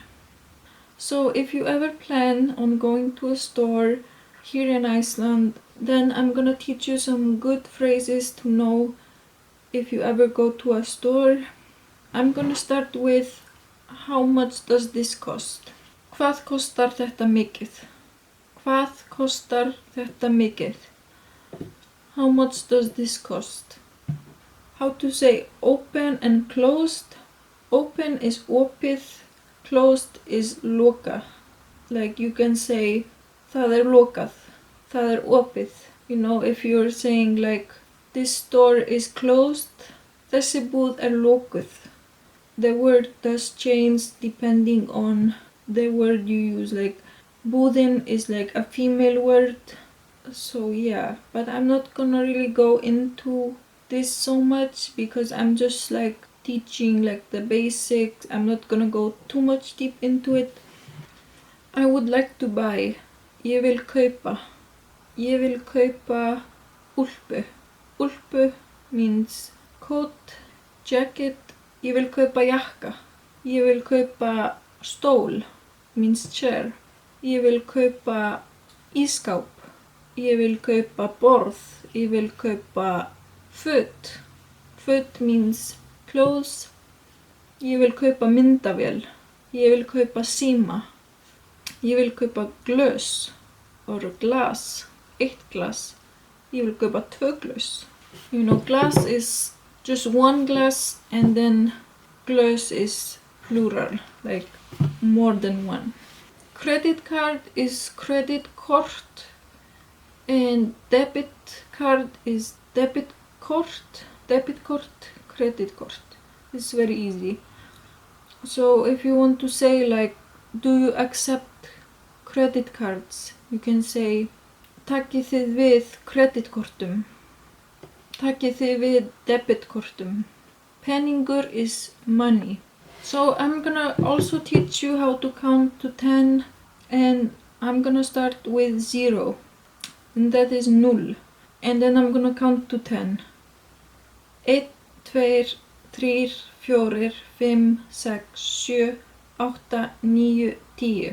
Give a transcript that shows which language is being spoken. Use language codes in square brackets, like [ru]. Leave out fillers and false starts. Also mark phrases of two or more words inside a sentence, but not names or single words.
[en] So if you ever plan on going to a store here in Iceland, then I'm gonna teach you some good phrases to know if you ever go to a store. I'm gonna start with how much does this cost? [is] Hvað kostar þetta mikið? Hvað kostar þetta mikið? [en] How much does this cost? How to say open and closed. Open is opið, closed is loka. like you can say [is] það lokað, það opið. [en] You know, if you're saying like this store is closed, [is] þessi búð lokuð. [en] The word does change depending on the word you use. Like búðin is like a female word. So yeah, but I'm not gonna really go into this so much because I'm just like teaching like the basics. I'm not gonna go too much deep into it. I would like to buy. [is] Ég vil kaupa. Ég vil kaupa úlpu. [en] Úlpu means coat, jacket. [is] Ég vil kaupa jakka. Ég vil kaupa stól [en] means chair. [is] Ég vil kaupa ísskáp. Ég vil kaupa borð. Ég vil kaupa föt. Föt [en] means clothes. [is] Ég vil kaupa myndavél. Ég vil kaupa síma. Ég vil kaupa glös [en] or glass. [is] Eitt glas. Ég vil kaupa 2 glös. [en] You know, glass is just one glass and then glös is plural, like more than one. Credit card is credit kort and debit card is debit kort. Debit kort, credit kort. It's very easy. So if you want to say like, do you accept credit cards? You can say, [is] takkið þið við kreditkortum. Takkið þið við debitkortum. [en] Peningur is money. So I'm gonna also teach you how to count to 10 and I'm gonna start with 0 and that is 0 and then I'm gonna count to 10. 1, 2, 3, 4, 5, 6, 7, 8, 9, 10.